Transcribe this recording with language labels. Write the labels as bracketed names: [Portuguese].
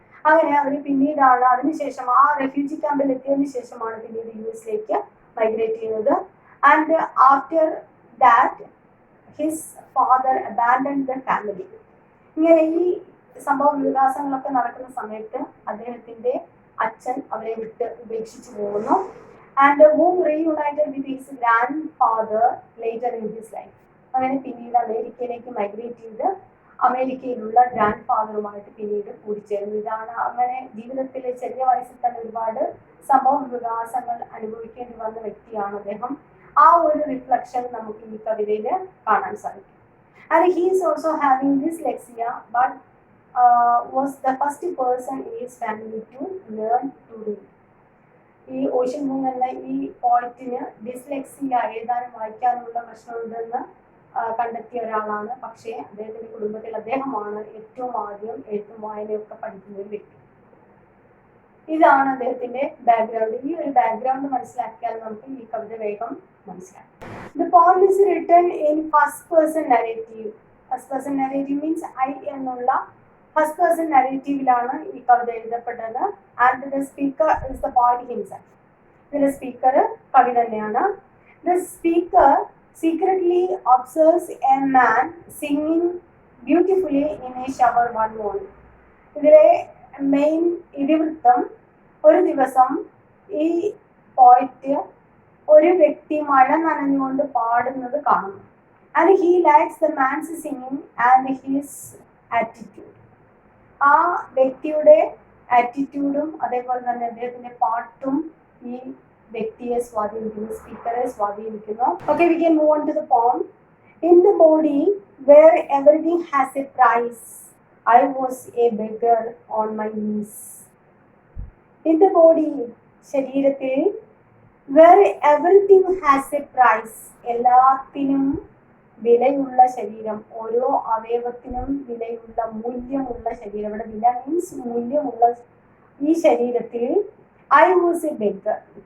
[Malayalam] അങ്ങനെ അവർ പിന്നീടാണ് അതിനുശേഷം ആ റെഫ്യൂജി ക്യാമ്പിൽ എത്തിയതിനു ശേഷമാണ് പിന്നീട് US മൈഗ്രേറ്റ് ചെയ്യുന്നത്. [English] And after that his father abandoned the family. [Malayalam] ഇങ്ങനെ ഈ സംഭവ വികാസങ്ങളൊക്കെ നടക്കുന്ന സമയത്ത് അദ്ദേഹത്തിന്റെ അച്ഛൻ അവരെ വിട്ട് ഉപേക്ഷിച്ചു പോകുന്നു. [English] And whom reunited with his grandfather later in his life. [Malayalam] അങ്ങനെ പിന്നീട് അമേരിക്കയിലേക്ക് മൈഗ്രേറ്റ് ചെയ്ത് അമേരിക്കയിലുള്ള ഗ്രാൻഡ് ഫാദറുമായിട്ട് പിന്നീട് കൂടിച്ചേർന്നു. ഇതാണ് അങ്ങനെ ജീവിതത്തിലെ ചെറിയ വയസ്സിൽ തന്നെ ഒരുപാട് സംഭവ വികാസങ്ങൾ അനുഭവിക്കേണ്ടി വന്ന വ്യക്തിയാണ് അദ്ദേഹം. ആ ഒരു റിഫ്ലക്ഷൻ നമുക്ക് ഈ കവിതയിൽ കാണാൻ സാധിക്കും. [English] And he is also having dyslexia but was the first person in his family to learn to read. [Malayalam] ഈ ഓഷ്യൻ മൂൺ എന്ന ഈ പോയിറ്റിന് ഡിസ്ലെക്സിയ എഴുതാനും വായിക്കാനുമുള്ള പ്രശ്നമുണ്ടെന്ന് കണ്ടെത്തിയ ഒരാളാണ്. പക്ഷേ അദ്ദേഹത്തിന്റെ കുടുംബത്തിൽ അദ്ദേഹമാണ് ഏറ്റവും ആദ്യം എഴുത്തും വായനയൊക്കെ പഠിക്കുന്ന ഒരു വ്യക്തി. ഇതാണ് അദ്ദേഹത്തിന്റെ ബാക്ക്ഗ്രൗണ്ട്. ഈ ഒരു ബാക്ക്ഗ്രൗണ്ട് മനസ്സിലാക്കിയാൽ നമുക്ക് ഈ കവിത വേഗം മനസ്സിലാക്കാം. [English] The poem is written in first person narrative. First person narrative means I [Malayalam] എന്നുള്ള ഫസ്റ്റ് പേഴ്സൺ നരേറ്റീവിലാണ് ഈ കവിത എഴുതപ്പെട്ടത്. [English] And the speaker is the poet himself. [Malayalam] ഇതിലെ സ്പീക്കർ കവി തന്നെയാണ്. [English] The speaker secretly observes a man singing beautifully in a shower one morning. [Malayalam] ഇതിലെ main ഇതിവൃത്തം ഒരു ദിവസം ഈ പോയിറ്റ് ഒരു വ്യക്തി മഴ നനഞ്ഞുകൊണ്ട് പാടുന്നത് കാണുന്നു. [English] And he likes the man's singing and his attitude. [Malayalam] ആ വ്യക്തിയുടെ ആറ്റിറ്റ്യൂഡും അതേപോലെ തന്നെ അദ്ദേഹത്തിന്റെ പാട്ടും ഈ വ്യക്തിയെ സ്വാധീനിക്കുന്നു, സ്പീക്കറെ സ്വാധീനിക്കുന്നു. [English] Okay, we can move on to the poem. In the body where everything has a price, I was a beggar on my knees. In the body, [Malayalam] ശരീരത്തിൽ, [English] where everything has a price, [Malayalam] എല്ലാത്തിനും വിലയുള്ള ശരീരം, ഓരോ അവയവത്തിനും വിലയുള്ള മൂല്യമുള്ള ശരീരം. ഇവിടെ വില മീൻസ് മൂല്യമുള്ള ഈ ശരീരത്തിൽ [English] I was a beggar.